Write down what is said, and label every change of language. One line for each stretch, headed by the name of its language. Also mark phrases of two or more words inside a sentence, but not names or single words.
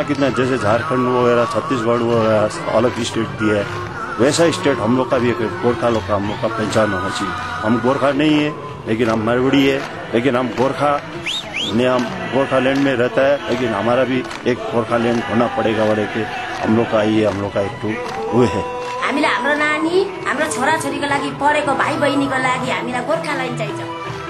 Hindi: कितना जैसे झारखंड वगैरह, छत्तीसगढ़ वगैरह अलग स्टेट दी है, वैसा स्टेट हम लोग का भी एक गोरखा लोग का हम लोग का पहचान होना चाहिए। हम गोरखा नहीं है लेकिन हम मारवाड़ी है, लेकिन हम गोरखा ने हम गोरखालैंड में रहता है, लेकिन हमारा भी एक गोरखालैंड होना पड़ेगा बड़े के। हम लोग का ये हम लोग का एक वो है।
Nepali: हामीलाई हाम्रो नानी, हाम्रो छोराछोरीको लागि, पढेको भाइ बहिनीको लागि हामीलाई गोरखालैंड चाहिन्छ।